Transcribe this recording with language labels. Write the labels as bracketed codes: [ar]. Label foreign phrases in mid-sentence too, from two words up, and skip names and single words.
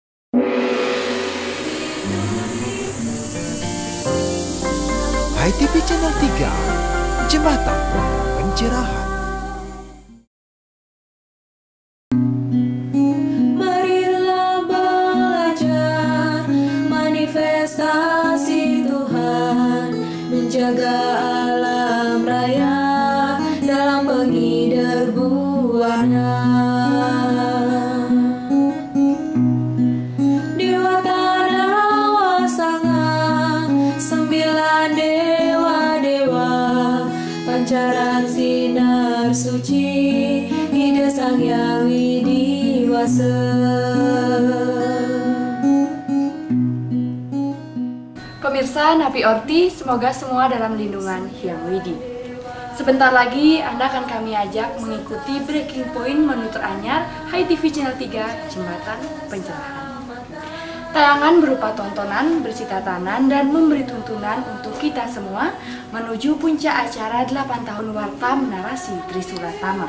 [id] HiTV Channel 3, Jembatan Pencerahan. Marilah belajar manifestasi Tuhan, menjaga alam raya dalam penghider buana. Pancaran sinar suci ide Sang Hyang Widiwasa. Pemirsa Napi Orti, semoga semua dalam lindungan Hyang Widi. Sebentar lagi Anda akan kami ajak mengikuti Breaking Point menu teranyar HiTV Channel 3 Jembatan Pencerahan. Tayangan berupa tontonan, bersih tatanan, dan memberi tuntunan untuk kita semua menuju puncak acara 8 tahun Wartam narasi Trisula Tama.